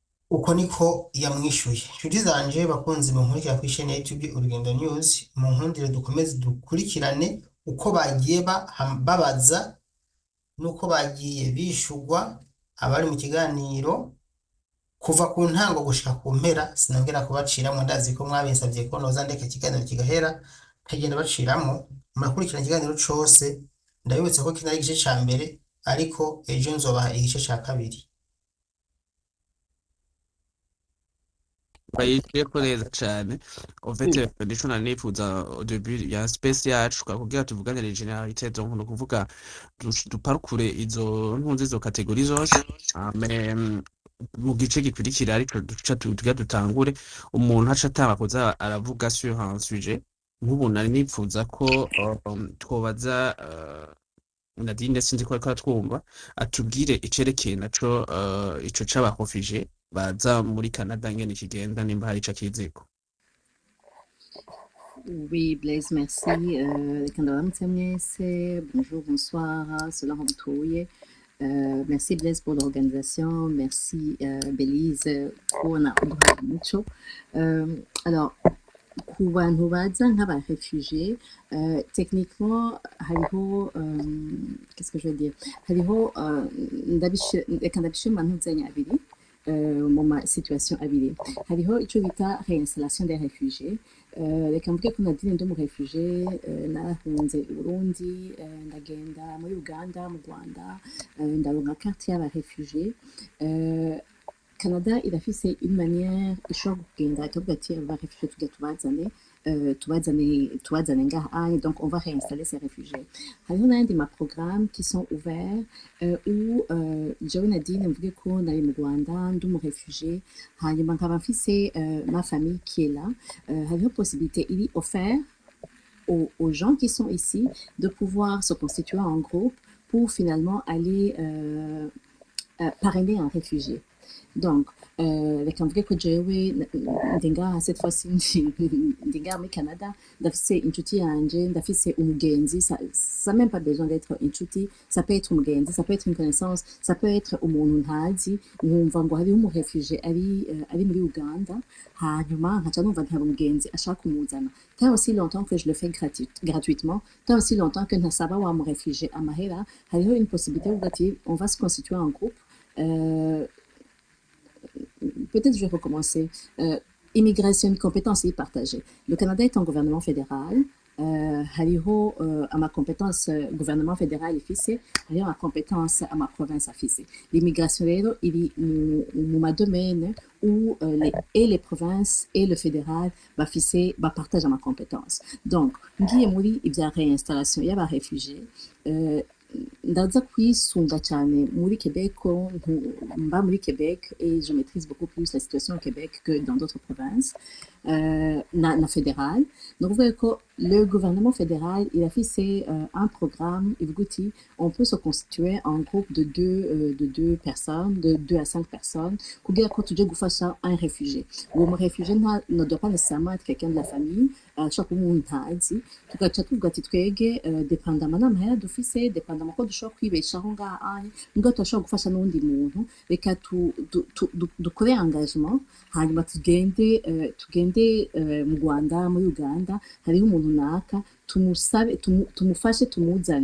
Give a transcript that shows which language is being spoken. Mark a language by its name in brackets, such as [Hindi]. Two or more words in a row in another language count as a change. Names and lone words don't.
[Rundi] uko niko yamwishuye. Nshuti zanje bakunzi munkurikira kuri chaîne ya YouTube Urugendo News, munkundire dukomeze dukurikirane uko bagiye babaza nuko bagiye bishurwa abari mu kiganiro kuva ku ntango gushika ku mpera. Sinongera kubaciramwo, ndazi ko mwabinsavye ko noza ndeka ikiganiro kigahera nkagenda baciramwo. Murakurikirana ikiganiro cose, ndabibutsa ko kino ari igice ca mbere, ariko ejo nzobaha igice ca kabiri. bayisheko neza cane [French] en fait [Rundi] nico nari nifuza au début ya space yacu kugira tuvuganire generalité donc no kuvuga duparukure izo ntunzi izo kategori zose mais mu gice gikurikira ariko duca tugira dutangure umuntu aca atanga kuza aravuga [French] sur un sujet [Rundi] nk'ubu nari nifuza ko twobaza Nadine sinzi ko ariko twumva atubwire icerekeye naco ico c'abahofije baza muri Canada ngene kigenda nimba hari ico kiziko. [French] Oui, Blaise, merci. Bonjour, bonsoir, cela Ramtouye. Merci Blaise pour l'organisation. Merci Belize pour mucho. Alors, [Rundi] ku bantu baza nk'abarefugiés, techniquement hariho [French] qu'est-ce que je veux dire, [Rundi] hariho reka ndabishire mu ntuzenya abiri, mu ma situation abiri. Hariho ico bita [French] réinstallation des réfugiés. [Rundi] Reka mvuge ko Nadine ndi umurefugié, narahunze Burundi, ndagenda muri Uganda, mu Rwanda, ndaronka carte y'abarefugiés. Canada irafise [French] une manière [Rundi] ishobora kugenda ikavuga ati abarefugiés tubazane ngaha, [French] donc on va réinstaller ces réfugiés. [Rundi] Hariho n'ayandi ma [French] programme qui sont ouverts où [Rundi] jewe Nadine mvuge ko nari mu Rwanda ndi umurefugié, hanyuma nkaba mfise ma [French] famille qui est là, hariho possibilité iri offert aux gens qui sont ici de pouvoir se constituer en groupe pour finalement aller parrainer un réfugié. Donc, [Rundi] reka mvuge ko jewe ndi ngaha [French] cette fois-ci [Rundi] ndi ngaha muri Canada, ndafise inshuti yanje, ndafise umugenzi, [French] ça même pas besoin d'être [Rundi] inshuti, [French] ça peut être [Rundi] umugenzi, [French] ça peut être une connaissance, ça peut être [Rundi] umuntu ntazi, nkumva ngo hariho umurefugié ari muri Uganda, hanyuma nkaca numva nta umugenzi ashaka kumuzana. [French] Tant aussi longtemps que je le fais gratuitement, tant aussi longtemps que [Rundi] ntasaba wa murefugié amahera, hariho [French] une possibilité où on va se constituer en groupe. Peut-être je vais recommencer. Immigration, compétences partagées. Le Canada est un gouvernement fédéral. [Rundi] Hariho à ma compétence [French] gouvernement fédéral [Rundi] ifise, hariho ma compétence à ma province afise. [French] L'immigration [Rundi] rero iri mu ma [French] domaine où les provinces et le fédéral partagent ma compétence. [Rundi] Donc ngiye muri ibya réinstallation y'abarefugiés, ndaza kwisunga cyane muri Québec, mba muri Québec [French] et je maîtrise beaucoup plus la situation au Québec que dans d'autres provinces. [Rundi] Na fédéral. [French] Donc vous voyez que le gouvernement fédéral il a fait un programme, il vous dit on peut se constituer en groupe de deux personnes, de 2 à 5 personnes, [Rundi] kugira ko tuje gufasha [French] un réfugié. [Rundi] Uwo réfugié [French] ne doit pas nécessairement être quelqu'un de la famille, [Rundi] chaque umuntu ntazi, tugaca tuvuga ati twege dependamment n'amahera dufise, dependamment ko dushobora kwibeshaho ngaha, ngo turashobora gufasha n'undi muntu, reka dukore engagement, hanyuma tugende mu Rwanda, muri Uganda, hariho umuntu naka, tumufashe tumuzane.